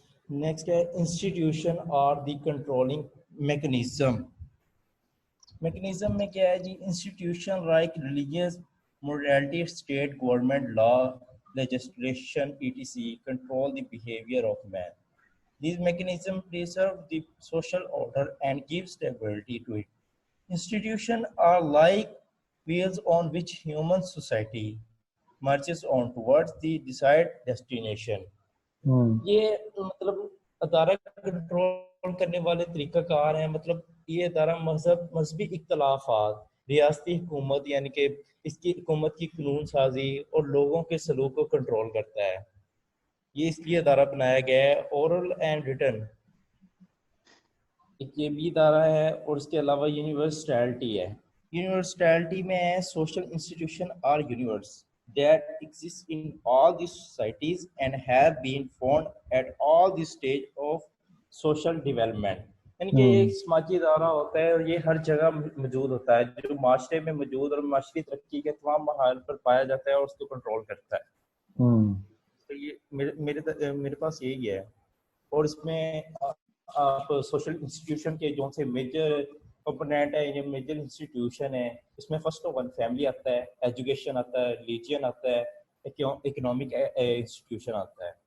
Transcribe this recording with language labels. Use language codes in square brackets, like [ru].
[en] Next ہے institution اور the controlling mechanism. [ur] Mechanism میں کیا ہے جی؟ [en] Institution like religious morality, state government, law, legislation, etc. control the behavior of man. These mechanisms preserve the social order and give stability to it. Institutions are like wheels on which human society marches on towards the desired destination. [ur] یہ مطلب ادارہ control کرنے والے طریقہ کار ہیں. مطلب یہ ادارہ مذہبی اختلافات، ریاستی حکومت یعنی کہ اس کی حکومت کی قانون سازی اور لوگوں کے سلوک کو کنٹرول کرتا ہے. یہ اس لیے ادارہ بنایا گیا ہے. اورل اینڈ ریٹن یہ بھی ادارہ ہے. اور اس کے علاوہ یونیورسٹیلٹی ہے. یونیورسٹیلٹی میں ہے [en] Social institution are universal that exist in all the societies and have been found at all the stage of social development. [ur] یعنی کہ ایک سماجی ادارہ ہوتا ہے اور یہ ہر جگہ موجود ہوتا ہے جو معاشرے میں موجود اور معاشرتی ترقی کے تمام مراحل پر پایا جاتا ہے اور اس کو کنٹرول کرتا ہے. تو یہ میرے پاس یہی ہے. اور اس میں آپ سوشل انسٹیٹیوشن کے جو سے میجر کمپوننٹ ہے یا میجر انسٹیٹیوشن ہے، اس میں فرسٹ آف آل فیملی آتا ہے، ایجوکیشن آتا ہے، ریلیجن آتا ہے، اکنامک انسٹیٹیوشن آتا ہے.